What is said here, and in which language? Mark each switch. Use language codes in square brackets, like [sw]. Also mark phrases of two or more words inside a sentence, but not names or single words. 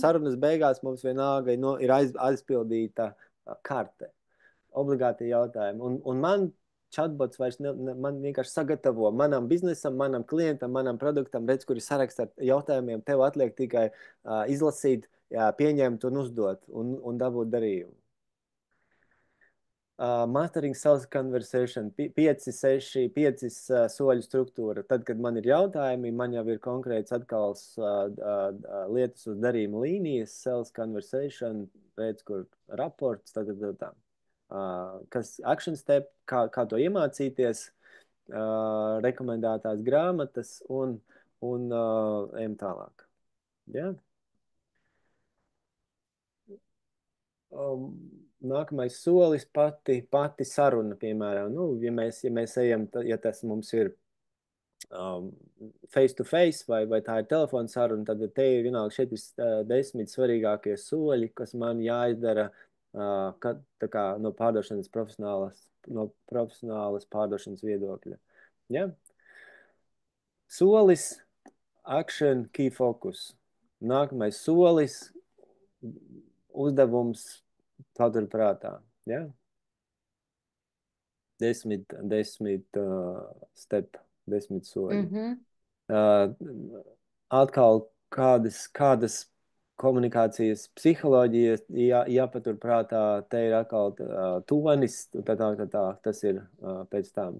[lv] Sarunas beigās mums vienalga ir aizpildīta karte. Obligāti jautājumi. Un man chatbots vairs man vienkārši sagatavo manam biznesam, manam klientam, manam produktam, redz, kur ir saraksts ar jautājumiem. Tev atliek tikai izlasīt, jā, pieņemt un uzdot un dabūt darījumu. [en] Mastering sales conversation, [lv] 5, 6, 5 soļu struktūra. Tad, kad man ir jautājumi, man jau ir konkrēts atkal lietas uz darījuma līnijas, [en] sales conversation, [lv] redz, kur raports, tā. Kas [en] action step, [lv] kā to iemācīties, rekomendētās grāmatas un ejam tālāk. Ja? Nākamais solis pati saruna, piemēram, nu, ja mēs ejam, ja tas mums ir [en] face to face [lv] vai tā ir telefona saruna, tad te ir vienalga šeit ir 10 svarīgākie soļi, kas man jāizdara tā kā no profesionālas pārdošanas viedokļa. Ja? Solis, [en] action, key focus. [lv] Nākamais solis, uzdevums paturprātā. Ja? 10 step, 10 soļi. Atkal kādas komunikācijas psiholoģijas jāpaturprātā, te ir atkal tonis, tas ir pēc tam.